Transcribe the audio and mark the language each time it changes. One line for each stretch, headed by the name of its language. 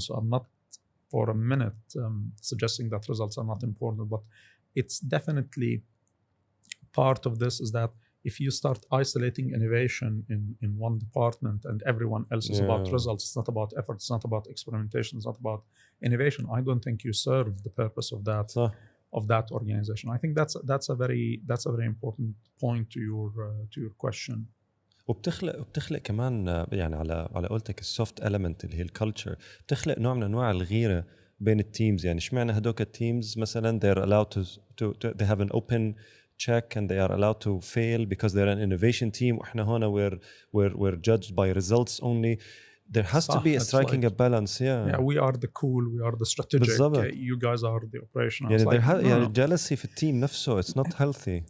English: So I'm not for a minute suggesting that results are not important, but it's definitely part of this, is that if you start isolating innovation in one department and everyone else is about results, it's not about effort, it's not about experimentation, it's not about innovation, I don't think you serve the purpose of that organization. I think that's a very important point to your question.
Arabic: وبتخلق كمان يعني على قولتك السوفت element اللي هي الكالتشر، بتخلق نوع من انواع الغيره بين التيمز. يعني اشمعنى هدوك التيمز مثلا
English: they're allowed to they have an open check and they are allowed to fail because they're an innovation team,
Arabic: وإحنا هنا
English: we're judged by results only. There has to be a striking a balance. Yeah, we are the cool, we are the strategic, you guys are the operational.
Arabic: يعني يعني jealousy في التيم نفسه,
English: it's not healthy.